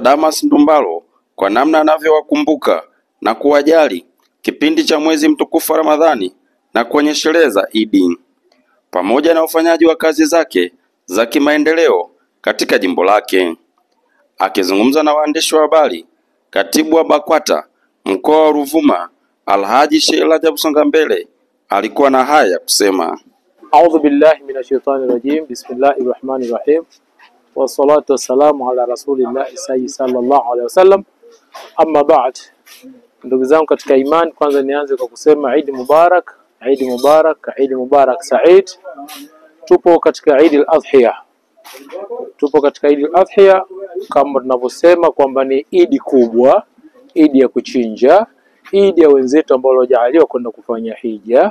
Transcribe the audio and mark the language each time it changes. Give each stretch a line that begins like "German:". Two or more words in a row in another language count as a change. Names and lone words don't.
Swahili: Damas Ndumbaro kwa namna anavyowakumbuka na kuwajali kipindi cha mwezi mtukufu wa Ramadhani na kwenye sherehe za Idi, pamoja na ufanyaji wa kazi zake za kimaendeleo katika jimbo lake. Akizungumza na waandishi wa habari, katibu wa BAKWATA mkoa wa Ruvuma Alhaji Sheikh Rajab Songambele alikuwa na haya ya kusema.
Arabic: أعوذ بالله من الشيطان الرجيم. بسم الله الرحمن الرحيم. والصلاة والسلام على رسول الله صلى الله عليه وسلم. أما بعد.
Swahili: Ndugu zangu katika imani, kwanza nianze kwa kusema
Arabic: عيد مبارك, عيد مبارك, عيد مبارك سعيد.
Swahili: Tupo katika Eid al-Adhiya. Tupo katika Eid al-Adhiya kama tunavyosema kwamba ni Eid kubwa, Eid ya kuchinja, Eid ya wenzetu ambao waliojaliwa kwenda kufanya hija.